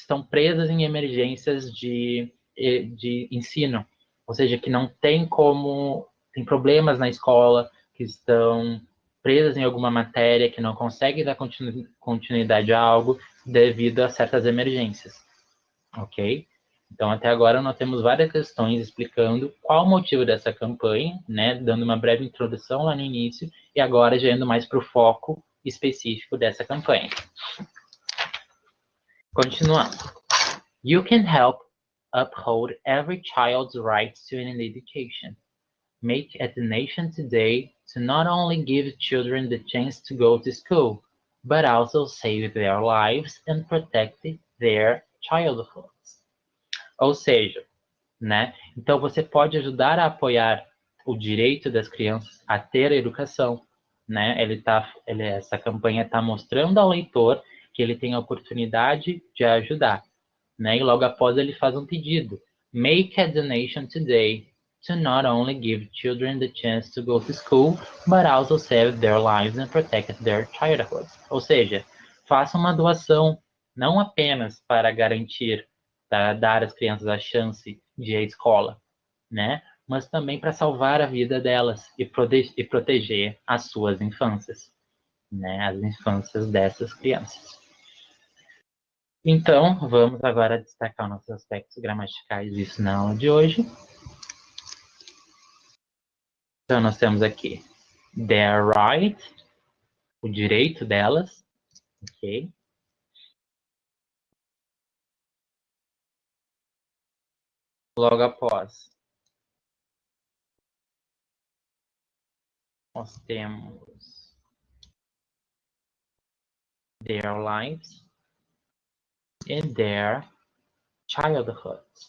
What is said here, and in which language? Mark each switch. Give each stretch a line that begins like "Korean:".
Portuguese: presas em emergências de ensino, ou seja, que não tem tem problemas na escola, que estão presas em alguma matéria, que não conseguem dar continuidade a algo devido a certas emergências, ok? Então, até agora, nós temos várias questões explicando qual o motivo dessa campanha, né, dando uma breve introdução lá no início, e agora já indo mais para o foco específico dessa campanha. Continuando.
English: You can help uphold every child's right to an education. Make a donation today to not only give children the chance to go to school, but also save their lives and protect their childhoods.
Portuguese: Ou seja, né? Então você pode ajudar a apoiar o direito das crianças a ter a educação, né? Essa campanha está mostrando ao leitor que ele tem a oportunidade de ajudar, né? E logo após ele faz um pedido:
English: Make a donation today to not only give children the chance to go to school, but also save their lives and protect their childhood.
Portuguese: Ou seja, faça uma doação não apenas para garantir, para dar às crianças a chance de ir à escola, né? Mas também para salvar a vida delas e proteger as suas infâncias, né? As infâncias dessas crianças. Então, vamos agora destacar nossos aspectos gramaticais disso na aula de hoje. Então, nós temos aqui
English: their right,
Portuguese: o direito delas, ok? Logo após, nós temos
English: their lives and their childhood.